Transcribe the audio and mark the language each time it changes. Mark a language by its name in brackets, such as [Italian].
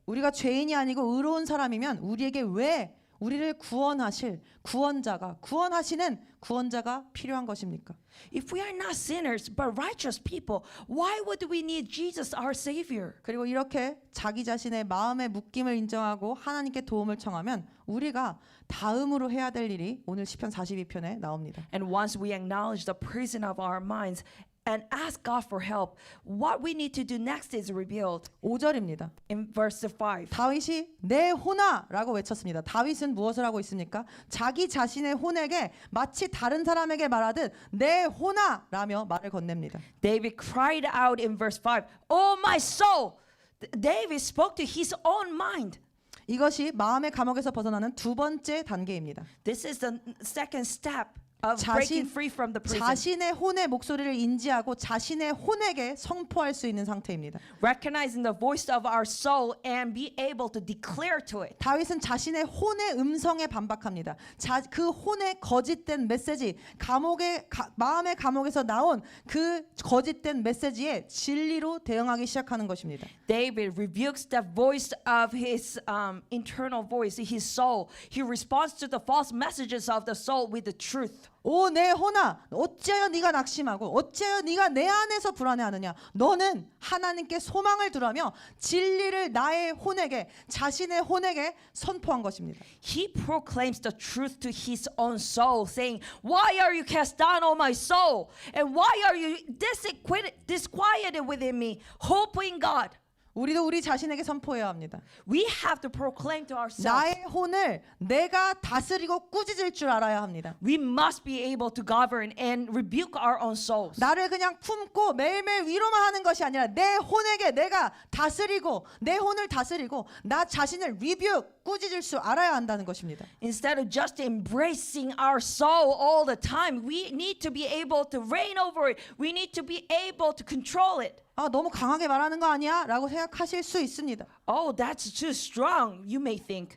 [Korean] 우리가 죄인이 아니고 의로운 사람이면 우리에게 왜 우리를 구원하실 구원하시는 구원자가 필요한 것입니까? [English] If we are not sinners but righteous people, why would we need Jesus, our Savior? [Korean] 그리고 이렇게 자기 자신의 마음의 묶임을 인정하고 하나님께 도움을 청하면 우리가 다음으로 해야 될 일이 오늘 시편 42편에 나옵니다. [English] And once we acknowledge the prison of our minds and ask God for help, what we need to do next is revealed [Korean] 5절입니다. [English] in verse 5. [Korean] 다윗이 내 호나라고 외쳤습니다. 다윗은 무엇을 하고 있습니까? 자기 자신의 혼에게 마치 다른 사람에게 말하듯 내 호나라며 말을 건넵니다. [English] David cried out in verse 5, "Oh my soul!" David spoke to his own mind. [Korean] 이것이 마음의 감옥에서 벗어나는 두 번째 단계입니다. [English] This is the second step of breaking free from the prison. [Korean] 자신의 혼의 목소리를 인지하고 자신의 혼에게 선포할 수 있는 상태입니다. [English] Recognizing the voice of our soul and be able to declare to it. [Korean] 다윗은 자신의 혼의 음성에 반박합니다. 그 혼의 거짓된 메시지, 마음의 감옥에서 나온 그 거짓된 메시지에 진리로 대응하기 시작하는 것입니다. [English] David rebukes the voice of his internal voice, his soul. He responds to the false messages of the soul with the truth. [Korean] 오 내 혼아 어찌하여 네가 낙심하고 어찌하여 네가 내 안에서 불안해하느냐 너는 하나님께 소망을 두라며 진리를 나의 혼에게 자신의 혼에게 선포한 것입니다. [English] He proclaims the truth to his own soul, saying, "Why are you cast down, O my soul? And why are you disquieted within me? Hope in God." [Korean] 우리도 우리 자신에게 선포해야 합니다. [English] We have to proclaim to ourselves. [Korean] 나의 혼을 내가 다스리고 꾸짖을 줄 알아야 합니다. [English] We must be able to govern and rebuke our own souls. [Korean] 나를 그냥 품고 매일매일 위로만 하는 것이 아니라 내 혼에게 내가 다스리고 내 혼을 다스리고 나 자신을 꾸짖을 줄 알아야 한다는 것입니다. [English] Instead of just embracing our soul all the time, we need to be able to reign over it. We need to be able to control it. [Korean] 아, 너무 강하게 말하는 거 아니야? 라고 생각하실 수 있습니다. [English] Oh, that's too strong, you may think.